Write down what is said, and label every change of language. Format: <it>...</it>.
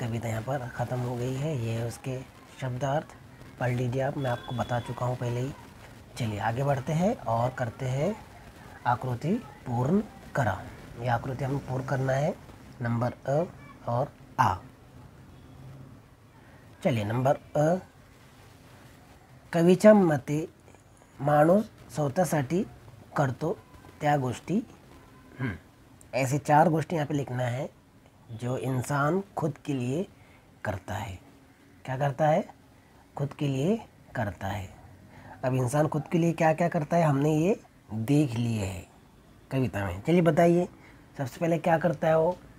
<hi>कविता यहाँ पर ख़त्म हो गई है, ये है उसके शब्दार्थ, पढ़ लीजिए आप, मैं आपको बता चुका हूँ पहले ही. चलिए आगे बढ़ते हैं और करते हैं आकृति पूर्ण करा. ये आकृति हमें पूर्ण करना है, नंबर अ और आ.</hi> <mr>चलिए नंबर अ, कवीच्या मते माणूस स्वतःसाठी करतो त्या गोष्टी.</mr> <hi>ऐसे 4 गोष्टी यहाँ पे लिखना है जो इंसान खुद के लिए करता है. क्या करता है, खुद के लिए करता है। अब इंसान खुद के लिए क्या क्या करता है हमने ये देख लिए है कविता में। चलिए बताइए सबसे पहले क्या करता है वो।</hi>